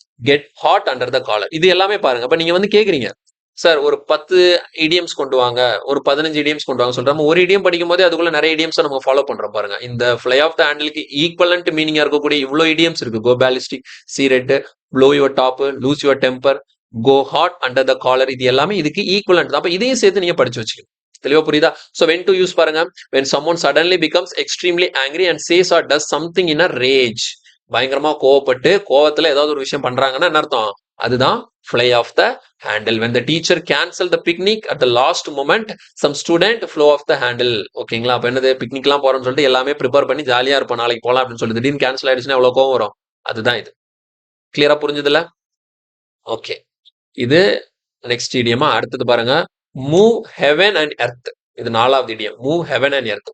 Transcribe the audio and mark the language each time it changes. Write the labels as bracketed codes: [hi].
[en] Get hot under the collar. [ta] இது எல்லாமே பாருங்க. அப்ப நீங்க வந்து கேக்குறீங்க, சார் ஒரு 10 இடியம்ஸ் கொண்டு வாங்க, ஒரு 15 இடியம்ஸ் கொண்டு வாங்க சொல்றோம். ஒரு இடியம் படிக்கும் போதே அதுக்குள்ள நிறைய இடியம்ஸ் நம்ம ஃபாலோ பண்றோம் பாருங்க. இந்த ஃப்ளை ஆஃப் த ஹேண்டிலுக்கு ஈக்குவலன்ட் மீனிங்கா இருக்கக்கூடிய இவ்வளவு இடியம்ஸ் இருக்கு. [en] Go ballistic, see red, blow your top, lose your temper, go hot under the collar. [ta] இது எல்லாமே இதுக்கு ஈக்குவலன்ட் தான். அப்ப இதையும் சேர்த்து நீங்க படிச்சு வச்சுக்கணும். தெளிவா புரியுதா? [en] So when to use பாருங்க. When someone suddenly becomes extremely angry and says or does something in a rage. [ta] பயங்கரமா கோவப்பட்டு கோவத்துல ஏதாவது ஒரு விஷயம் பண்றாங்கன்னா என்ன அர்த்தம்? [en] அதுதான் fly off the handle. When the teacher cancel the picnic at the last moment, some student flow off the handle. [ta] ஓகேங்களா? அப்ப என்னது? பிக்னிக்லாம் போறோம்னு சொல்லிட்டு எல்லாமே ப்ரிப்பேர் பண்ணி ஜாலியா இருப்போம், நாளைக்கு போலாம் அப்படின்னு சொல்லிட்டு திடீர்னு கேன்சல் ஆயிடுச்சுன்னா எவ்வளவு கோவம் வரும்? அதுதான் இது. கிளியரா புரிஞ்சதுல? ஓகே, இது நெக்ஸ்ட் இடியமா. அடுத்தது பாருங்க. [en] Move heaven and earth. இது 4வது idiom. Move heaven and earth.